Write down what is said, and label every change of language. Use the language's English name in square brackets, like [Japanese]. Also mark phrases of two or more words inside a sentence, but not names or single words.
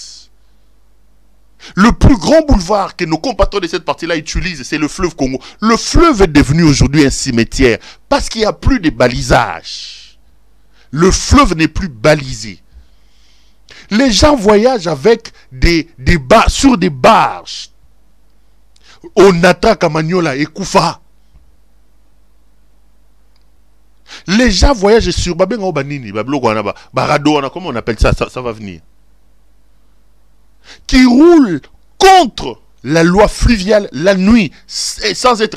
[French] Le plus grand boulevard que nos compatriotes de cette partie-là utilisent, c'est le fleuve Congo. Le fleuve est devenu aujourd'hui un cimetière parce qu'il n'y a plus de balisage. Le fleuve n'est plus balisé. Les gens voyagent avec sur des barges. Onatra Kamanyola et Koufa. Les gens voyagent sur Babenga Banini, Barado, comment on appelle ça, ça va venir. Qui roule contre la loi fluviale la nuit, sans être...